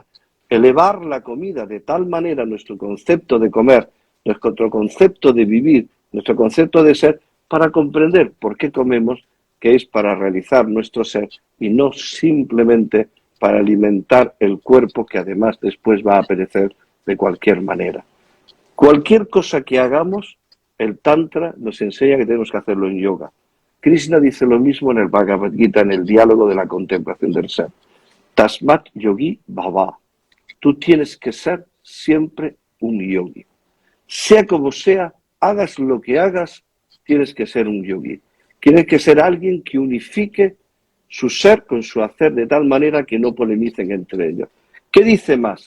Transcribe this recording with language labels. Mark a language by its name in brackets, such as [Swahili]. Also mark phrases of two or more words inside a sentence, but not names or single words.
[Spanish] Elevar la comida de tal manera nuestro concepto de comer, nuestro concepto de vivir, nuestro concepto de ser, para comprender por qué comemos, que es para realizar nuestro ser y no simplemente para alimentar el cuerpo, que además después va a perecer de cualquier manera. Cualquier cosa que hagamos, el Tantra nos enseña que tenemos que hacerlo en yoga. Krishna dice lo mismo en el Bhagavad Gita, en el diálogo de la contemplación del ser. [Sanskrit] Tasmat yogi bhava. [Spanish] Tú tienes que ser siempre un yogi. Sea como sea, hagas lo que hagas, tienes que ser un yogi. Tienes que ser alguien que unifique su ser con su hacer de tal manera que no polemicen entre ellos. ¿Qué dice más?